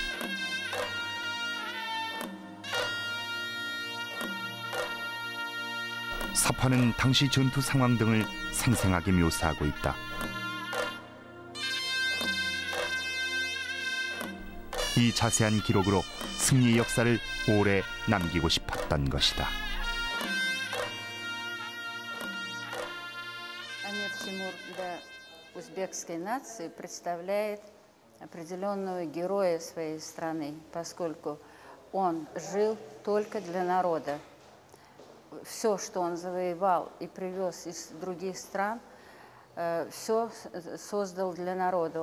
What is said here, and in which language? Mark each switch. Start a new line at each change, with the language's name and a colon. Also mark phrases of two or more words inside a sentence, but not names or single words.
Korean: 사파는 당시 전투 상황 등을 생생하게 묘사하고 있다. 이 자세한 기록으로 승리의 역사를 오래 남기고 싶었던 것이다.
Russian: Амир Тимур для узбекской нации представляет определенного героя своей страны, поскольку он жил только для народа. Все, что он завоевал и привез из других стран, все создал для народа.